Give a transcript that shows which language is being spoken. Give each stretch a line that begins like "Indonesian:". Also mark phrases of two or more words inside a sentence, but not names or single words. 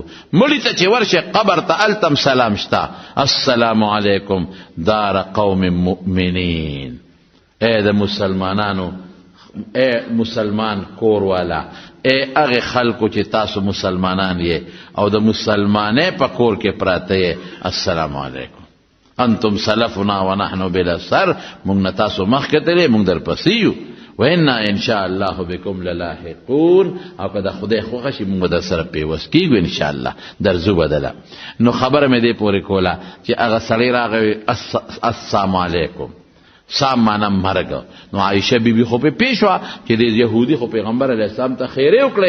Pashto: مړی ته چې ورشه قبر ته
Arabic: التم سلام شتا، السلام علیکم دار قوم مؤمنین.
Pashto: اے د مسلمانانو، اے مسلمان کور والا، اے هغه خلکو چې تاسو مسلمانان یې او د مسلمانې په کور کې پراته یې،
Arabic: السلام علیکم. انتم سلفنا ونحن بالاثر،
Pashto: موږ نه تاسو مخکې تللی، موږ در پسې یو.
Arabic: وإنا ان شاء الله بكم للاحقون،
Pashto: او که د خدای خوښه شي موږ در سره پیوست کیږو
Arabic: ان شاء الله،
Pashto: درځو بدله. نو خبره مې دې پورې کوله چې هغه سړی راغی
Arabic: السلام علیکم،
Pashto: سام معنا مرګ. نو عایشه بیبي خو په پیښ وه چې د یهودي خو پیغمبر
Arabic: علیه السلام
Pashto: ته خیرې وکړې.